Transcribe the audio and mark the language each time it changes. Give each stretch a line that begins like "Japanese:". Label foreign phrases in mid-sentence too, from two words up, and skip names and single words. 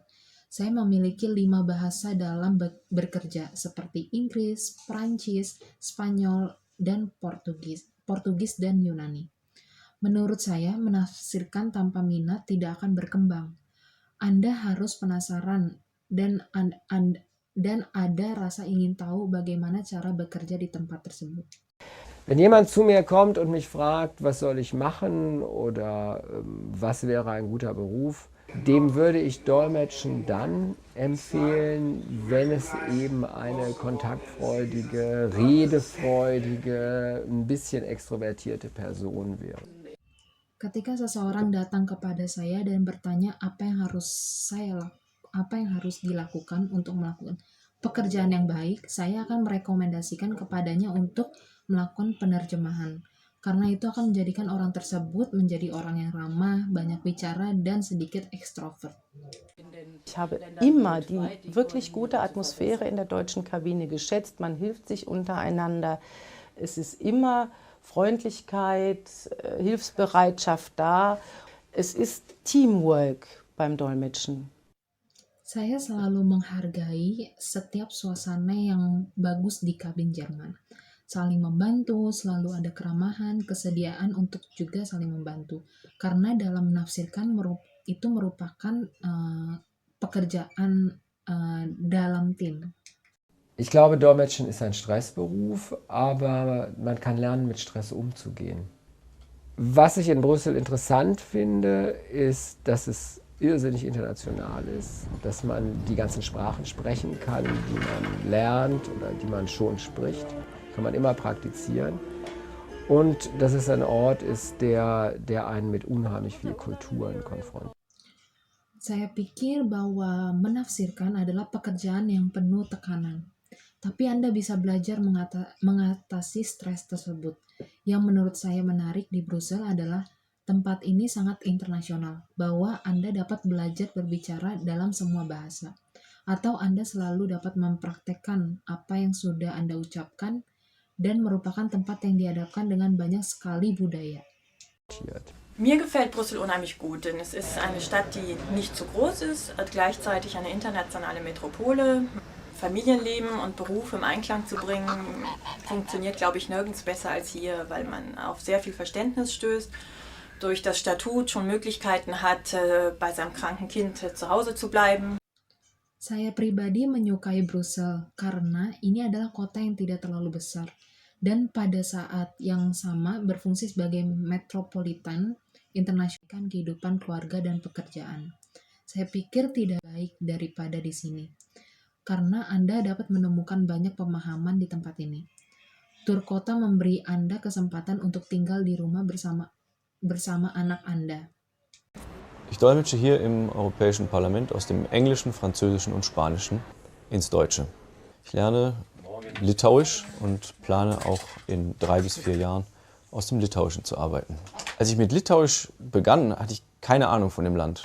Indonesian: Saya memiliki 5 bahasa dalam bekerja, seperti Inggris, Prancis, Spanyol, dan Portugis dan Yunani. Menurut saya, menafsirkan tanpa minat tidak akan berkembang. Anda harus penasaran dan ada rasa ingin tahu bagaimana cara bekerja di tempat tersebut.
German: Wenn jemand zu mir kommt und mich fragt, was soll ich machen oder was wäre ein guter Beruf, dem würde ich Dolmetschen dann empfehlen, wenn es eben eine kontaktfreudige, redefreudige, ein bisschen extrovertierte Person wäre.
Indonesian: Ketika seseorang datang kepada saya dan bertanya apa yang harus dilakukan untuk melakukan pekerjaan yang baik, saya akan merekomendasikan kepadanya untuk melakukan penerjemahan. Karena itu akan menjadikan orang tersebut menjadi orang yang ramah, banyak bicara, dan sedikit ekstrovert.
German: Ich habe immer die wirklich gute Atmosphäre in der deutschen Kabine geschätzt. Man hilft sich untereinander. Es ist immer Freundlichkeit, Hilfsbereitschaft da. Es ist Teamwork beim Dolmetschen.
Indonesian: Saya selalu menghargai setiap suasana yang bagus di kabin Jerman. Saling membantu, selalu ada keramahan, kesediaan untuk juga saling membantu. Karena dalam menafsirkan itu merupakan pekerjaan dalam tim.
German: Ich glaube, Dolmetschen ist ein Stressberuf, aber man kann lernen, mit Stress umzugehen. Was ich in Brüssel interessant finde, ist, dass es irrsinnig international ist, dass man die ganzen Sprachen sprechen kann, die man lernt oder die man schon spricht. Kann man immer praktizieren. Und dass es ein Ort ist, der einen mit unheimlich viel Kulturen konfrontiert.
Indonesian: Saya pikir bahwa menafsirkan adalah pekerjaan yang penuh tekanan. Tapi Anda bisa belajar mengatasi stres tersebut. Yang menurut saya menarik di Brussel adalah tempat ini sangat internasional, bahwa Anda dapat belajar berbicara dalam semua bahasa. Atau Anda selalu dapat mempraktekkan apa yang sudah Anda ucapkan dan merupakan tempat yang dihadapkan dengan banyak sekali budaya.
German: Mir gefällt Brüssel unheimlich gut, denn es ist eine Stadt, die nicht zu groß ist, gleichzeitig eine internationale Metropole. Familienleben und Beruf im Einklang zu bringen, funktioniert, glaube ich, nirgends besser als hier, weil man auf sehr viel Verständnis stößt, durch das Statut schon Möglichkeiten hat, bei seinem kranken Kind zu Hause zu bleiben.
Indonesian: Saya pribadi menyukai Brussel karena ini adalah kota yang tidak terlalu besar dan pada saat yang sama berfungsi sebagai metropolitan internasional kehidupan keluarga dan pekerjaan. Saya pikir tidak baik daripada di sini, karena Anda dapat menemukan banyak pemahaman di tempat ini. Tur kota memberi Anda kesempatan untuk tinggal di rumah bersama anak Anda.
German: Ich dolmetsche hier im Europäischen Parlament aus dem Englischen, Französischen und Spanischen ins Deutsche. Ich lerne Litauisch und plane auch in 3 bis 4 Jahren aus dem Litauischen zu arbeiten. Als ich mit Litauisch begann, hatte ich keine Ahnung von dem Land.